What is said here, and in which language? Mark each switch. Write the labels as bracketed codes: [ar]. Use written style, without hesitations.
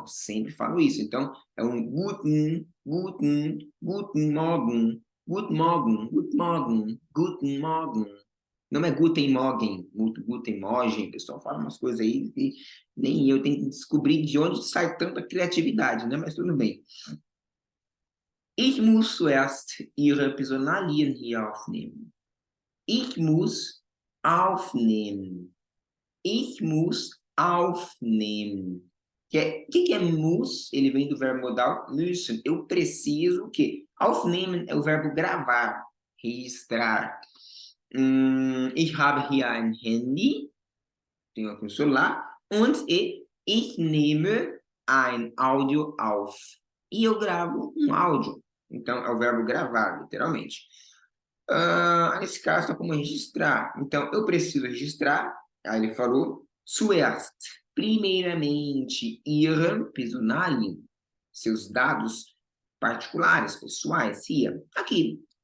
[pt] Eu sempre falo isso. Então, é um [de] guten, guten, guten Morgen, guten Morgen, guten Morgen, guten Morgen. [pt] Não é [de] Guten Morgen, Guten Morgen, [pt] o pessoal fala umas coisas aí que nem eu tenho que descobrir de onde sai tanta criatividade, né? Mas tudo bem. [de] Ich muss zuerst Ihre Personalien hier aufnehmen. Ich muss aufnehmen. Ich muss aufnehmen. [pt] Que é muss? Ele vem do verbo modal müssen. Eu preciso o quê? Aufnehmen é o verbo gravar, registrar. [de] Ich habe hier ein Handy, [pt] tenho aqui um celular, [de] und ich nehme ein Audio auf. [pt] E eu gravo um áudio. Então, é o verbo gravar, literalmente. Nesse caso, está como registrar. Então, eu preciso registrar. Aí ele falou, zuerst, primeiramente, [de] ihre Personalien, [pt] seus dados particulares, pessoais, hier. Aqui.